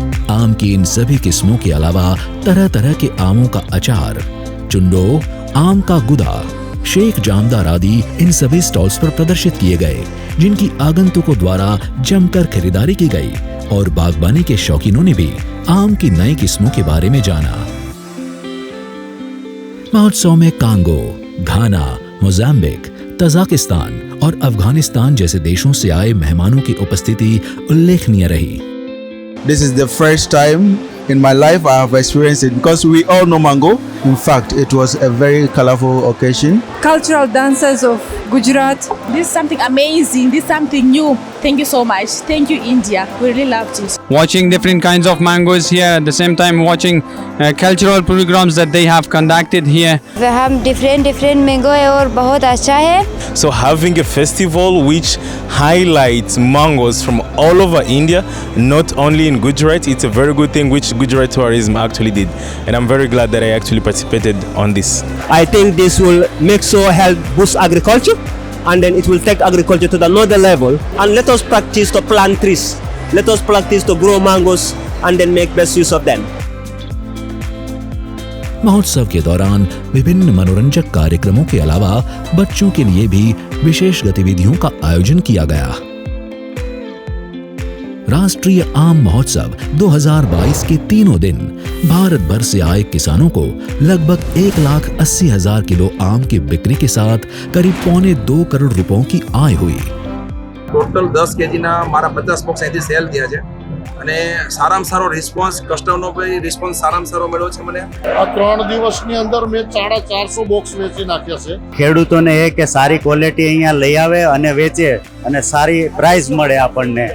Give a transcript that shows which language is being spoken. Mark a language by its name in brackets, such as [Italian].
[Hindi] आम की इन सभी किस्मों के अलावा तरह तरह के आमों का अचार, चुंडो, आम का गुदा, शेख जामदार आदि इन सभी स्टॉल्स पर प्रदर्शित किए गए, जिनकी आगंतुकों द्वारा जमकर खरीदारी की गई और बागबानी के शौकीनों ने भी आम की नई किस्मों के बारे में जाना। महोत्सव में कांगो, घाना, मोजाम्बिक, तजाकिस्तान और अफगानिस्तान जैसे देशों से आए मेहमानों की उपस्थिति उल्लेखनीय रही। [English] This is the first time in my life I have experienced it because we all know mango. In fact, it was a very colorful occasion. Cultural dances of Gujarat. This is something amazing. This is something new. Thank you so much. Thank you, India. We really loved it. Watching different kinds of mangoes here, at the same time watching cultural programs that they have conducted here. [Hindi] हम [English] different mango [Hindi] है और बहुत अच्छा है. [English] So having a festival which highlights mangoes from all over India, not only in Gujarat, it's a very good thing which Gujarat tourism actually did, and I'm very glad that I actually participated on this. I think this will make sure help boost agriculture, and then it will take agriculture to another level. And let us practice to plant trees. Let us practice to grow mangoes and then make best use of them. [Hindi] महोत्सव के दौरान विभिन्न मनोरंजक कार्यक्रमों के अलावा बच्चों के लिए भी विशेष गतिविधियों का आयोजन किया गया। राष्ट्रीय आम महोत्सव 2022 के तीनों दिन भारत भर से आए किसानों को लगभग 1,80,000 किलो आम की बिक्री के साथ करीब 1.25 करोड़ रुपयों की आय हुई। [Gujarati] टोटल 10 kg मारा 50 બોક્સ અહીંથી સેલ થયા છે અને સારામાં સારો રિસ્પોન્સ કસ્ટમરનો પણ રિસ્પોન્સ સારામાં સારો મળ્યો છે મને। આ 3 દિવસની અંદર મેં 450 બોક્સ વેચી નાખ્યા છે। ખેડૂતોને એ કે સારી ક્વોલિટી અહીંયા લઈ આવે અને વેચે અને સારી પ્રાઇસ મળે આપણને।